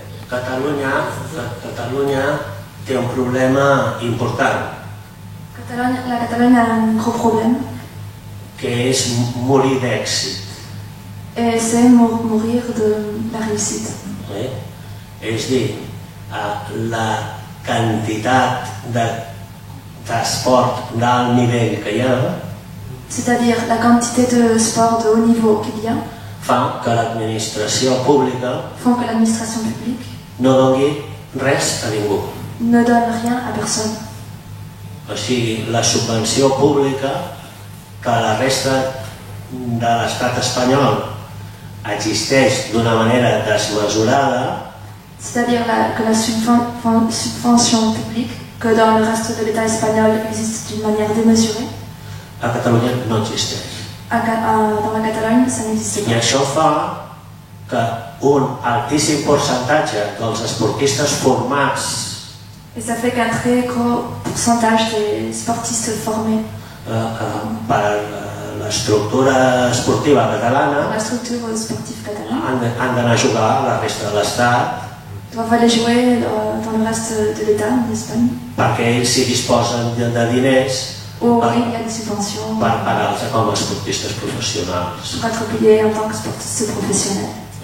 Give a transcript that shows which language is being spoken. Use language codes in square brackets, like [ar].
[ca] Catalunya té un problema important, [fr] La Catalogne a un gros problème, [ca] que és morir d'èxit. [fr] et c'est mourir de la réussite. [ca] És dir, la quantitat d'esport d'alt nivell que hi ha [fr] C'est-à-dire la quantité de sport de haut niveau qu'il y a [ca] fa que l'administració pública [fr] font que l'administration publique [ca] no doni res a ningú. [fr] ne donne rien à personne. [ca] O sigui, la subvenció pública que a la resta de l'estat espanyol existeix d'una manera desmesurada, [fr] C'est-à-dire que la subvention publique, que dans le reste de l'État espagnol existe d'une manière démesurée, [ca] a Catalunya no existeix. [fr] dans la Catalogne, ça n'existe [ca] I [fr] pas. [ca] això fa que un altíssim percentatge dels esportistes formats [fr] Et ça fait qu'un très gros pourcentage des sportistes formés [ca] per l'estructura esportiva catalana [fr] la structure sportive catalane, [ca] han d'anar a jugar a la resta de l'Estat [fr] doivent aller jouer dans le reste de l'État, en Espagne, [ca] perquè ells s'hi disposen de diners [fr] où il y a des subventions [ca] per pagar-los com a esportistes professionals. [fr] pour être payés en tant que sportifs professionnels.